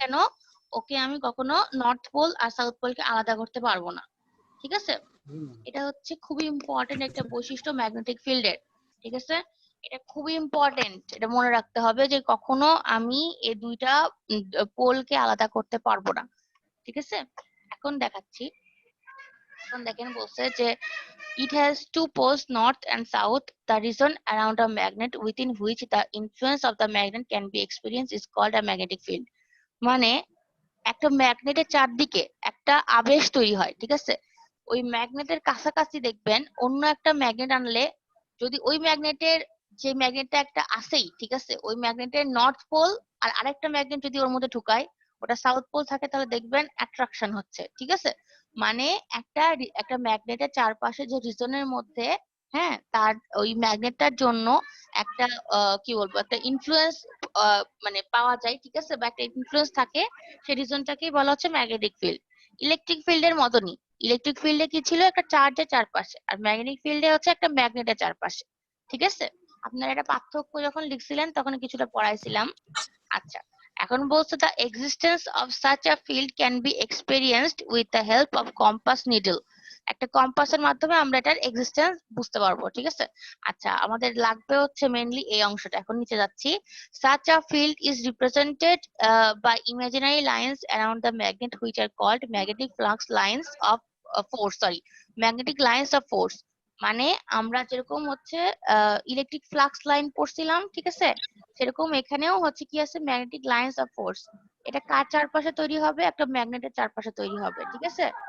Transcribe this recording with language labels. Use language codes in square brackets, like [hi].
[bn] কেন, ওকে আমি কখনো নর্থ পোল আর সাউথ পোলকে আলাদা করতে পারবো না, ঠিক আছে। এটা হচ্ছে খুবই ইম্পর্টেন্ট একটা বৈশিষ্ট্য ম্যাগনেটিক ফিল্ডের, ঠিক আছে। এটা খুবই ইম্পর্টেন্ট, এটা মনে রাখতে হবে যে কখনো আমি এই দুইটা পোলকে আলাদা করতে পারবো না, ঠিক আছে। এখন দেখাচ্ছি, এখন দেখেন বলছে যে [en] it has two poles north and south. The region around a magnet within which the influence of the magnet can be experienced is called a magnetic field. [bn] মানে একটা ম্যাগনেটের চারদিকে একটা আবেশ তৈরি হয়, ঠিক আছে। ওই ম্যাগনেটের কাছাকাছি দেখবেন অন্য একটা ম্যাগনেট আনলে, যদি ওই ম্যাগনেটের, যে ম্যাগনেটটা একটা আছেই, ঠিক আছে, ওই ম্যাগনেটের নর্থ পোল আর আরেকটা ম্যাগনেট যদি ওর মধ্যে ঢুকায়, ওটা সাউথ পোল থাকে, তাহলে দেখবেন অ্যাট্রাকশন হচ্ছে, ঠিক আছে। মানে একটা ম্যাগনেটের চারপাশে যে রিজনের মধ্যে, হ্যাঁ, তার ওই ম্যাগনেটটার জন্য একটা কি বলবো, একটা ইনফ্লুয়েন্স মানে পাওয়া যায়, ঠিক আছে, বা একটা ইনফ্লুয়েন্স থাকে, সেই রিজনটাকেই বলা হচ্ছে ম্যাগনেটিক ফিল্ড। ইলেকট্রিক ফিল্ডের মতনই, ইলেকট্রিক ফিল্ডে কি ছিল, একটা চার্জের চারপাশে, আর ম্যাগনেটিক ফিল্ডে হচ্ছে একটা ম্যাগনেটের চারপাশে, ঠিক আছে। আপনারা এটা পার্থক্য যখন লিখছিলেন তখন কিছুটা পড়াইছিলাম। আচ্ছা, এখন বলছে [en] the existence of such a field can be experienced with the help of compass needle. [bn] একটা কম্পাসের মাধ্যমে আমরা এটার এক্সিস্টেন্স বুঝতে পারবো, ঠিক আছে। আচ্ছা, আমাদের লাগবে হচ্ছে মেইনলি এই অংশটা, এখন নিচে যাচ্ছি। [en] such a field is represented by imaginary lines around the magnet which are called magnetic flux lines of force, sorry, magnetic lines of force। [bn] মানে আমরা যেরকম হচ্ছে ইলেকট্রিক ফ্লাক্স লাইন পড়ছিলাম, ঠিক আছে, সেরকম এখানেও হচ্ছে কি আছে, ম্যাগনেটিক লাইন্স অফ ফোর্স। এটা কার চারপাশে তৈরি হবে, একটা ম্যাগনেটের চারপাশে তৈরি হবে, ঠিক আছে।